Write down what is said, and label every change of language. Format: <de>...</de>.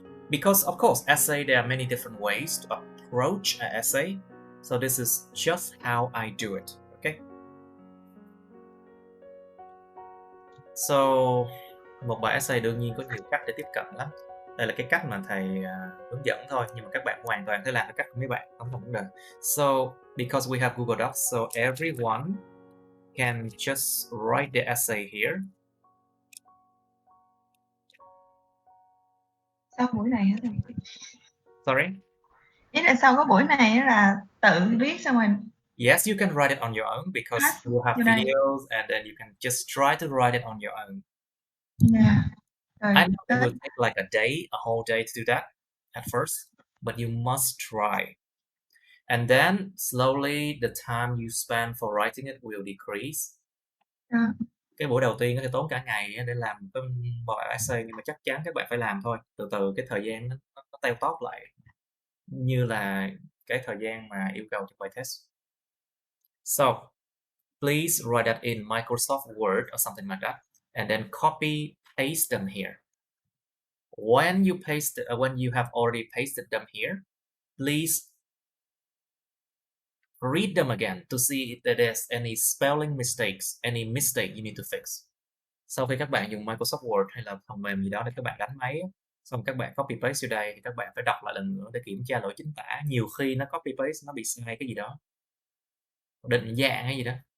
<en>Because of course, essay, there are many different ways to approach an essay. So this is just how I do it. Okay.</en> <vi>So, một bài essay đương nhiên có nhiều cách để tiếp cận lắm. Đây là cái cách mà thầy hướng dẫn thôi, nhưng mà các bạn hoàn toàn thể làm cái cách của mấy bạn, không có vấn đề.</vi> <en>So, because we have Google Docs, so everyone can just write the essay here.</en> <vi>Sau buổi này hả thầy?</vi> <en>Sorry?</en> <vi>Ý là sau cái buổi này là tự viết xong rồi.</vi> <en>Yes, you can write it on your own because you have videos and then you can just try to write it on your own. Yeah. I know it will take like a whole day to do that at first, but you must try. And then slowly the time you spend for writing it will decrease.</en> <vi>cái buổi đầu tiên có thể tốn cả ngày để làm cái bài essay, nhưng mà chắc chắn các bạn phải làm thôi. Từ từ cái thời gian nó teo tóp lại như là cái thời gian mà yêu cầu cho bài test.</vi> <en>So please write that in Microsoft Word or something like that, and then copy paste them here. When you have already pasted them here, please read them again to see if there's any spelling mistakes, any mistake you need to fix.</en> <vi>Sau khi các bạn dùng Microsoft Word hay là phần mềm gì đó để các bạn đánh máy, xong các bạn copy paste vô đây, thì các bạn phải đọc lại lần nữa để kiểm tra lỗi chính tả. Nhiều khi nó copy paste nó bị sai cái gì đó, định dạng hay gì đó.</vi>